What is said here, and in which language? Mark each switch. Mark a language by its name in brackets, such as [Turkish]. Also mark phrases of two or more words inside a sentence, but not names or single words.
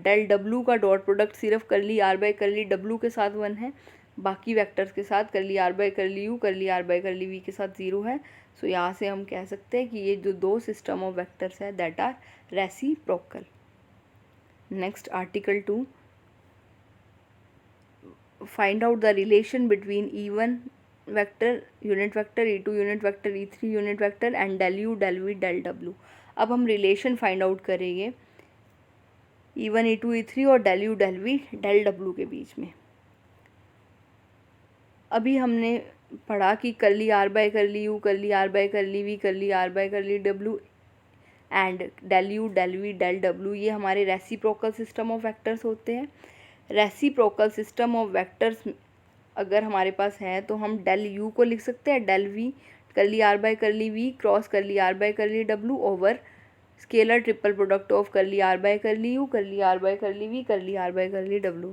[English] del W [Hindi] का [English] dot product [Hindi] सिर्फ [English] curly r by curly W [Hindi] के साथ 1 है, बाकी वेक्टर्स के साथ [English] curly r by curly u curly r by curly v [Hindi] के साथ 0 है। सो यहाँ से हम कह सकते हैं कि ये जो दो [English] system of vectors [Hindi] है [English] that are reciprocal. next article 2, find out the relation between E1 vector unit vector, E2 unit vector, E3 unit vector and del u del v del w। [Hindi] अब हम [English] relation find out [Hindi] करेंगे E1 E2 E3 और [English] del u del v del w [Hindi] के बीच में। अभी हमने पढ़ा कि [English] curly r by curly u curly r by curly v curly r by curly W and del u del v del w [Hindi] ये हमारे [English] reciprocal system of vectors [Hindi] होते हैं। [English] reciprocal system of vectors [Hindi] अगर हमारे पास है तो हम [English] del u [Hindi] को लिख सकते हैं [English] del v curly r by curly v cross curly r by curly W over scalar triple product of curly r by curly u curly r by curly v curly r by curly W.